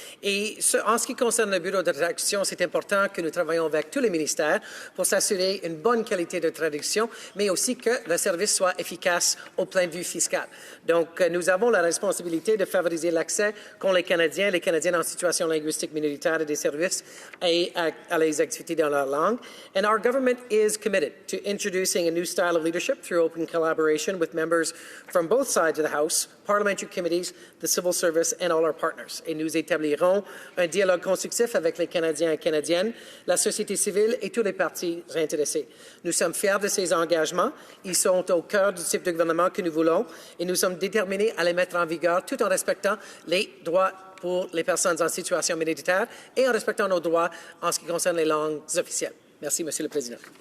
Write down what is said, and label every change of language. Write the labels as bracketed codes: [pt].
[fr] Et en ce qui concerne le bureau de traduction, c'est important que nous travaillions avec tous les ministères pour s'assurer une bonne qualité de traduction, mais aussi que le service soit efficace au point de vue fiscal. Donc, nous avons la responsabilité de favoriser l'accès qu'ont les Canadiennes en situation linguistique minoritaire à des services et à les activités dans leur langue. [en] And our government is committed to introducing a new style of leadership through open collaboration with members from both sides of the House, parliamentary committees, the civil service, and all our partners. [fr] Et nous établirons un dialogue constructif avec les Canadiens et Canadiennes, la société civile et tous les partis intéressés. Nous sommes fiers de ces engagements. Ils sont au cœur du type de gouvernement que nous voulons et nous sommes déterminés à les mettre en vigueur tout en respectant les droits pour les personnes en situation minoritaire et en respectant nos droits en ce qui concerne les langues officielles. Merci, Monsieur le Président.